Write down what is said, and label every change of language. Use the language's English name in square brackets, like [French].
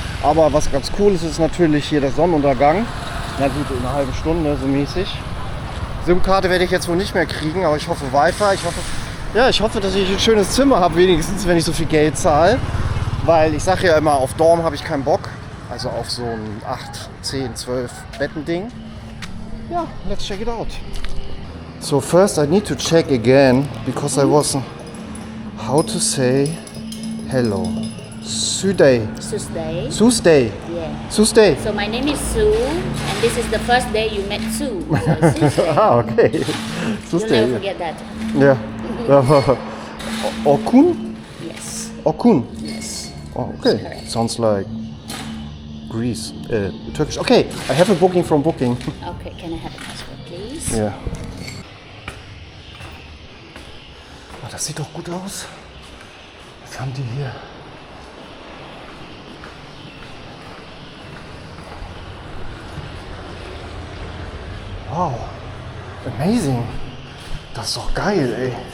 [German] Aber was ganz cool ist, ist natürlich hier der Sonnenuntergang. Na gut, in einer halben Stunde so mäßig. SIM-Karte werde ich jetzt wohl nicht mehr kriegen, aber ich hoffe Wi-Fi. Ich hoffe, dass ich ein schönes Zimmer habe, wenigstens, wenn ich so viel Geld zahle. Weil ich sage ja immer, auf Dorm habe ich keinen Bock. Also auf so ein 8, 10, 12 Betten-Ding. [English] Ja, let's check it out. So first I need to check again, because I wasn't... How to say hello. Suday. Tuesday. Tuesday. Yeah. Tuesday. So my name is Sue, and this is the first day you met Sue. So Tuesday. Ah, okay. You'll Tuesday. never forget that. Yeah. Okun? Yes. Okun. Yes. Oh, okay. correct. Sounds like Greece. Turkish. Okay, I have a booking from Booking. Okay, can I have a passport, please? [German] Ja. Oh, das sieht doch gut aus. Was haben die hier? Wow. Amazing. Das ist doch geil, ey.